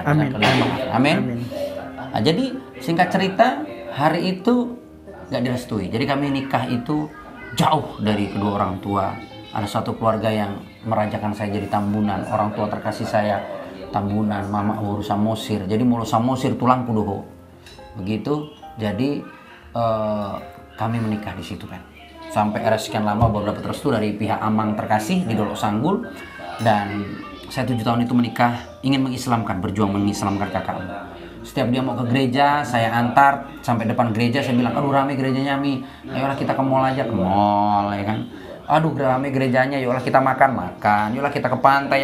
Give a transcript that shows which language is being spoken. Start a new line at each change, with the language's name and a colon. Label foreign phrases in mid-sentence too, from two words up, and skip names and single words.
Indonesian: Amin. Amin. Nah, jadi singkat cerita hari itu nggak direstui. Jadi kami nikah itu jauh dari kedua orang tua. Ada satu keluarga yang merajakan saya jadi tambunan. Orang tua terkasih saya tambunan, mama urus samosir.
Batak Toba: Jadi mulu samosir tulangku doho.
Indonesian: Begitu. Jadi kami menikah di situ kan. Sampai era sekian lama baru dapat restu dari pihak amang terkasih di Dolok Sanggul. Dan saya 7 tahun itu menikah, ingin mengislamkan, berjuang mengislamkan kakakmu. Setiap dia mau ke gereja, saya antar sampai depan gereja. Saya bilang, aduh rame gerejanya Mi, ayolah kita ke mall aja, ke mall ya kan. Aduh rame gerejanya, yolah kita makan, yolah kita ke pantai.